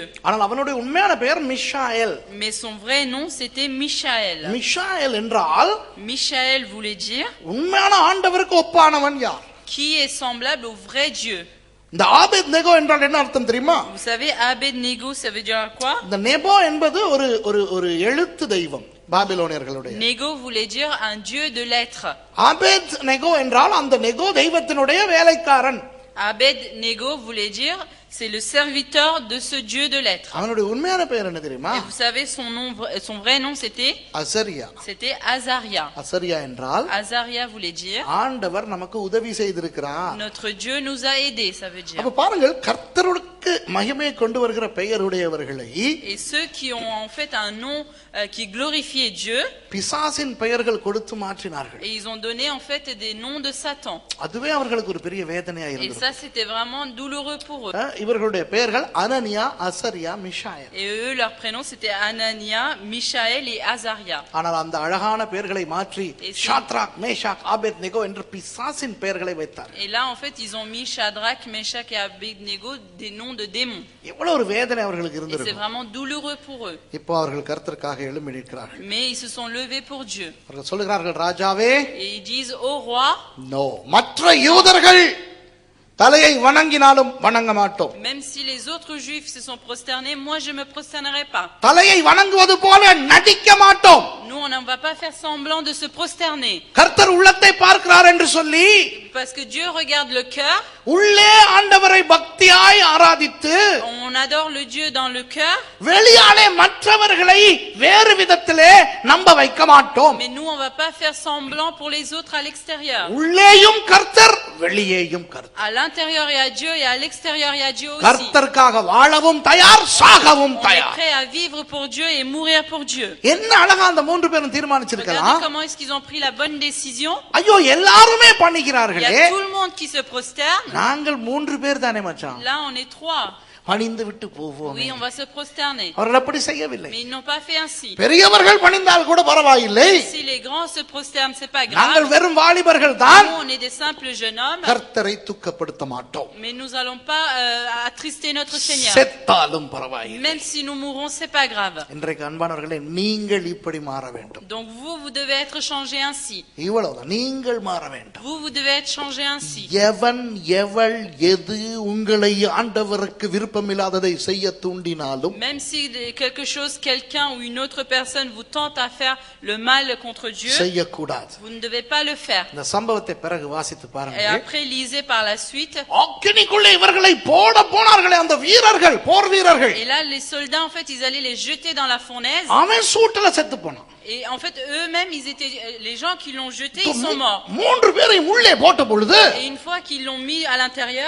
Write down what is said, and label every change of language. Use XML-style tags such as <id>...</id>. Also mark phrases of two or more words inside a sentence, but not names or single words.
<ta>ஆனால் அவனுடைய உண்மையான பெயர் மிஷாயேல்.</ta> <fr>Mais son vrai nom, c'était Michaël.</fr> <ta>மிஷாயேல் என்றால்</ta> <fr>Michaël voulait dire</fr> <ta>உண்மையான ஆண்டவருக்கு ஒப்பானவன் யார்?</ta> <fr>qui est semblable au vrai Dieu.</fr> <ta>இந்த ஆபேத்நேகோ என்றால் என்ன அர்த்தம் தெரியுமா?</ta> <fr>Vous savez, Abednego, ça veut dire quoi?</fr> <ta>இந்த நெபோ என்பது ஒரு எழுத்து தெய்வம் பாபிலோனியர்களுடைய.</ta> <fr>Nego voulait dire un dieu de lettres.</fr> <ta>ஆபேத்நேகோ என்றால் அந்த நெகோ தெய்வத்தினுடைய வேலைக்காரன்.</ta> <fr>Abednego voulait dire c'est le serviteur de ce dieu de lettres.</fr> <ta>அவனுடைய உண்மையான பெயர் என்ன தெரியுமா?</ta> <fr>Et vous savez son vrai nom c'était</fr> <ta>அசரியா.</ta> <fr>C'était Azaria.</fr> <ta>அசரியா என்றால்</ta> <fr>Azaria voulait dire</fr> <ta>ஆண்டவர் நமக்கு உதவி செய்திருக்கிறார்.</ta> <fr>notre Dieu nous a aidés, ça veut dire.</fr> <ta>அப்ப பாருங்கள், கர்த்தருக்கு மகிமை கொண்டு வருகிற பெயருடையவர்களை</ta> <fr>Et ceux qui ont en fait un nom qui glorifiait Dieu,</fr> <ta>பிசாசின் பெயர்கள் கொடுத்து மாற்றினார்கள்.</ta> <fr>et ils ont donné en fait des noms de Satan.</fr> <ta>அதுவே அவர்களுக்கு ஒரு பெரிய வேதனையா Et இருந்தது.</ta> <fr>ça c'était vraiment douloureux pour eux.</fr> <ta>இவர்களுடைய பெயர்கள் அனனியா, அசரியா, மிஷாயேல்.</ta> <fr>Et eux, leur prénom c'était Anania, Michaël et Azaria.</fr> <ta>ஆனால் அந்த அழகான பெயர்களை மாற்றி ஷாத்ராக் மேஷாக் ஆபேத்நேகோ என்று பிசாசின் பெயர்களை வைத்தார்.</ta> <fr>Et là en fait ils ont mis Shadrach, Meshach et Abednego des noms de démons.</fr> <ta>எவ்வளவு ஒரு வேதனை அவர்களுக்கு</ta> <fr>Et c'est</fr> <ta>இருந்திருக்கும்.</ta> <fr>vraiment douloureux pour eux.</fr> <ta>இப்போ அவர்கள் கர்த்தருக்காக எழும்பி நிற்கிறார்கள்.</ta> <fr>Mais ils se sont levés pour Dieu.</fr> <ta>அவர்கள் சொல்லுகிறார்கள், ராஜாவே,</ta> <fr>Et ils disent au roi,</fr> <ta>நோ, மற்ற யூதர்கள் தலையை வணங்கினாலும் வணங்க மாட்டோம்.</ta> <fr>Même si les autres juifs se sont prosternés, moi je me prosternerai pas.</fr> <ta>தலையை வணங்குவது போல நடிக்க மாட்டோம்.</ta> <fr>Nous on ne va pas faire semblant de se prosterner.</fr> <ta>கர்த்தர் உள்ளத்தை பார்க்கிறார் என்று சொல்லி,</ta> <fr>parce que Dieu regarde le cœur.</fr> <ta>உள்ளே ஆண்டவரை பக்தியாய் ஆராதித்து</ta> <fr>on adore le Dieu dans le cœur.</fr> <ta>வெளியாலே மற்றவர்களை வேறு விதத்திலே நம்ப வைக்க மாட்டோம்.</ta> <fr>Mais nous on va pas faire semblant pour les autres à l'extérieur.</fr> <ta>உள்ளேயும் கர்த்தர் வெளியேயும் கர்த்தர்.</ta> <fr>À l'intérieur il y a Dieu et à l'extérieur il y a Dieu aussi.</fr> <ta>கர்த்தருக்காக வாழவும் தயார், சாகவும் தயார்.</ta> <fr>On est prêt à vivre pour Dieu et mourir pour Dieu.</fr> <ta>என்ன அழகா அந்த மூன்று பேரும் தீர்மானிச்சிருக்கலாம்.</ta> <fr>Regardez comment est-ce qu'ils ont pris la bonne décision.</fr> <ta>ஐயோ எல்லாரும் Il பண்ணிக்கிறார்களே,</ta> <fr>y a tout le monde qui se prosterne.</fr> <ta>நாங்கள் மூன்று பேர் தானே மச்சான்,</ta> <fr>Là on est 3.</fr> <ta>பணிந்து விட்டு போவோம்.</ta> <fr>Oui, on va se prosterner.</fr> <ta>அவர்கள் அப்படி செய்யவில்லை.</ta> <fr>Mais ils n'ont pas fait ainsi.</fr> <ta>பெரியவர்கள் பணிந்தால் கூட பரவாயில்லை,</ta> <fr>Si les grands se prosternent, c'est pas நாங்கள் grave.</fr> <ta>வெறும் வாலிபர்கள் தான்.</ta> <fr>Nous, on est des simples jeunes hommes.</fr> <ta>கர்த்தரை துக்கப்படுத்த மாட்டோம்.</ta> <fr>Mais nous allons pas attrister notre Seigneur.</fr> <ta>செத்தாலும் பரவாயில்லை.</ta> <fr>Même si nous mourrons, c'est pas grave.</fr> <ta>இன்றைக்கு அன்பானவர்களே, நீங்கள் இப்படி மாற வேண்டும்.</ta> <fr>Donc vous devez être changés ainsi.</fr> <ta>இவ்வளவுதான், நீங்கள் மாற வேண்டும்.</ta> <fr>Vous devez être changés ainsi.</fr> <ta>எவன் எவள் எது உங்களை ஆண்டவருக்கு விருப்பமில்லாததை செய்ய தூண்டினாலும்,</ta> <fr>Même si quelque chose, quelqu'un ou une autre personne vous tente à faire le mal contre Dieu,</fr> <ta>செய்யக்கூடாது.</ta> <fr>vous ne devez pas le faire.</fr> <ta>இந்த சம்பவத்தை பிறகு வாசித்து Et பாருங்க.</ta> <fr>après, lisez par la suite.</fr> <ta>அக்கினிக்குள்ளே இவர்களை போட போனார்களே அந்த வீரர்கள், போர் வீரர்கள்.</ta> <fr>Et là, les soldats, en fait, ils allaient les jeter dans la fournaise.</fr> <ta>அவன் சூட்டுல செத்து போனான்.</ta> <fr>Et en fait, eux-mêmes, les gens qui l'ont jeté, ils sont morts.</fr> <ta>மூன்று பேரை உள்ளே போட்ட பொழுது</ta> <fr>Et une fois qu'ils l'ont mis à l'intérieur,</fr>